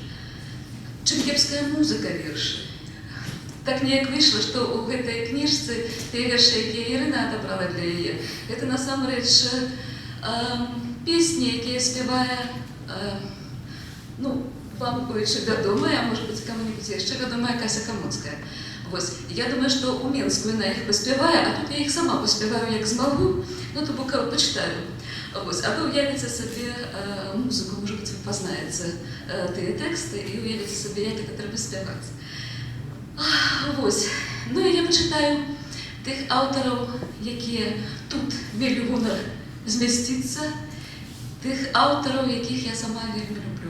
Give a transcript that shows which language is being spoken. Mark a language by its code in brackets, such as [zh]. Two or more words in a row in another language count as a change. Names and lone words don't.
[be] Чым кепская музыка вершы? Так неяк выйшла, што ў гэтай кніжцы тыя вершы, якія Ірына адабрала для яе, гэта насамрэч песні, якія спявае, ну, вам кое-што вядомая, [ru] а может быть, кому-нибудь [be] яшчэ вядомая Кася Камоцкая. Вось, я думаю, што ў Менску яна іх паспявае, а тут я іх сама паспяваю, як змагу, ну, то бок пачытаю. Вось, а вы уявіце сабе музыку, [ru] может быть, [be] вы пазнаеце тыя тэксты і уявіце сабе, як гэта трэба спяваць. Вось, ну і я пачытаю тых аўтараў, якія тут мелі гонар змясціцца, тых аўтараў, якіх я сама вельмі люблю.